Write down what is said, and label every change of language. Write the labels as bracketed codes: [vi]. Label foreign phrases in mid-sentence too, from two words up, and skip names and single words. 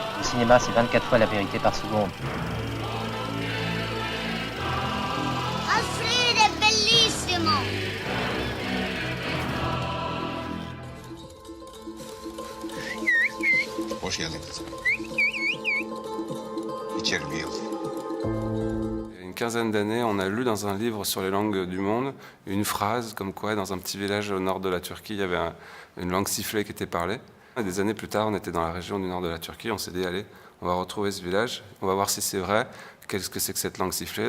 [fr] cinéma, c'est 24 fois la vérité par seconde. [it] Alfred è bellissimo! [tr] Hoş geldin kızım. İçeri bir yıl. [fr] Il y a une quinzaine d'années, on a lu dans un livre sur les langues du monde une phrase comme quoi dans un petit village au nord de la Turquie, il y avait une langue sifflée qui était parlée. Et des années plus tard, on était dans la région du nord de la Turquie, on s'est dit allez, on va retrouver ce village, on va voir si c'est vrai, qu'est-ce que c'est que cette langue sifflée.